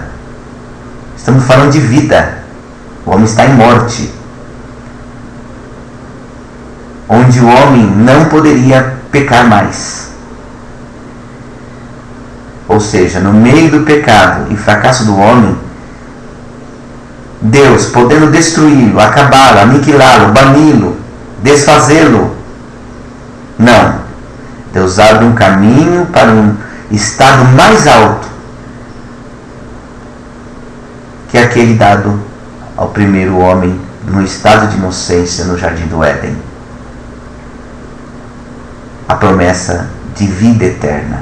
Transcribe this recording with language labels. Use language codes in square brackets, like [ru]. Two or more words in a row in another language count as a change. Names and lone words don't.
[pt] Estamos falando de vida. O homem está em morte, onde o homem não poderia pecar mais. Ou seja, no meio do pecado e fracasso do homem, Deus, podendo destruí-lo, acabá-lo, aniquilá-lo, bani-lo, desfazê-lo, não. Deus abre um caminho para um estado mais alto que aquele dado ao primeiro homem no estado de inocência no Jardim do Éden. A promessa de vida eterna.